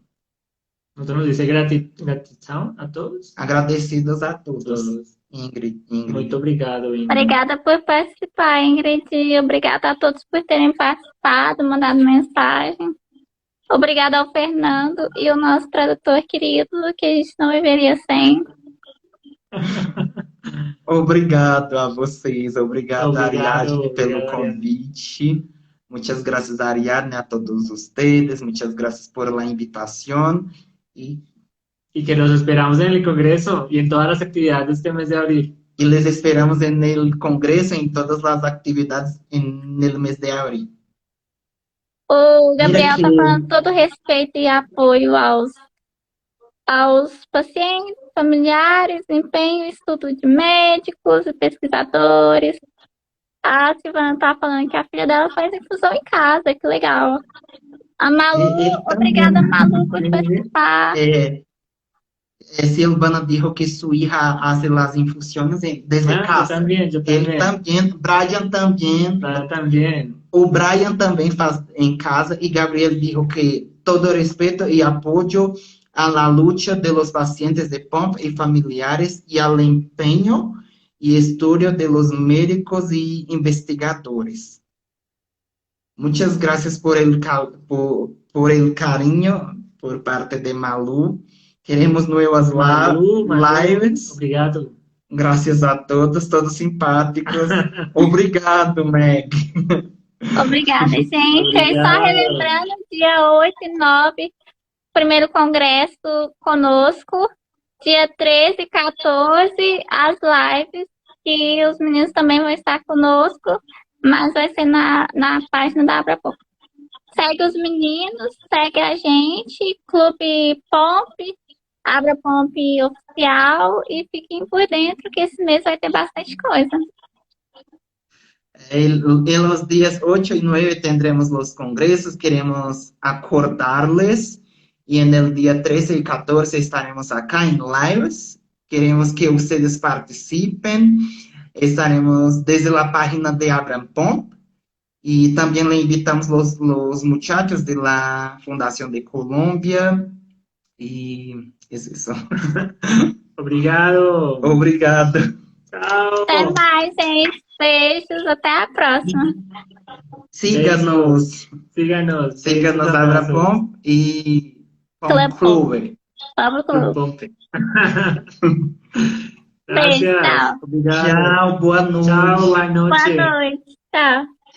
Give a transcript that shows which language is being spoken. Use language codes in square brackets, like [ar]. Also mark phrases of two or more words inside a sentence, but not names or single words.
[es] Nosotros nos dice gratidão a todos. Agradecidos a todos, Todos. Ingrid. [pt] Muito obrigado, Ingrid. Obrigada por participar, Ingrid. E obrigada a todos por terem participado, mandado mensagem. Obrigada ao Fernando e o nosso tradutor querido, que a gente não viveria sem. Obrigado a vocês, obrigado, Ariadne, pelo obrigado, convite. [es] Muchas gracias, Ariadne, a todos ustedes. Muchas gracias por la invitación. Y que los esperamos en el Congreso y en todas las actividades de este mes de abril. Y les esperamos en el Congreso, en todas las actividades en el mes de abril. [pt] O Gabriel que- está falando todo respeito e apoio aos pacientes, familiares, empenho e estudo de médicos e pesquisadores. A Silvana está falando que a filha dela faz infusão em casa, que legal. A Malu, obrigada, Malu, por participar. [es] Silvana dijo que su hija hace las infusiones desde casa. Yo [pt] Ele [es] también. [pt] Brian também. [es] Brian también. [pt] O Brian também faz em casa [es] e Gabriel dijo que todo respeto e apoyo a la lucha de los pacientes de POMP y familiares y al empeño y estudio de los médicos y investigadores. Muchas gracias por el cariño por parte de Malu Queremos nuevas Malu, lives. [pt] obrigado. Graças a todos, todos simpáticos. Obrigado, Meg. Obrigada, gente. E só Obrigado. relembrando, dia 8 e 9, primeiro congresso conosco. Dia 13 e 14, as lives, que os meninos também vão estar conosco, mas vai ser na página da Abrapomp. Segue os meninos, segue a gente, Clube Pomp, Abrapomp Oficial, e fiquem por dentro que esse mês vai ter bastante coisa. [es] En los días 8 y 9 tendremos los congresos, queremos acordarles, y en el día 13 y 14 estaremos acá en lives, queremos que ustedes participen, estaremos desde la página de Abrapomp, y también le invitamos los muchachos de la Fundación de Colombia, y es eso. [pt] Obrigado. Obrigado. Tchau. Até mais, gente. Beijos, até a próxima. [es] Síganos. Síganos. Síganos Abrapomp y Club [pt] Clube. Vamos, Clube. Pomp. Beijo, [es] Gracias. [pt] tchau. Obrigado. Tchau, boa noite. Tchau, boa noite. Boa noite. Tchau.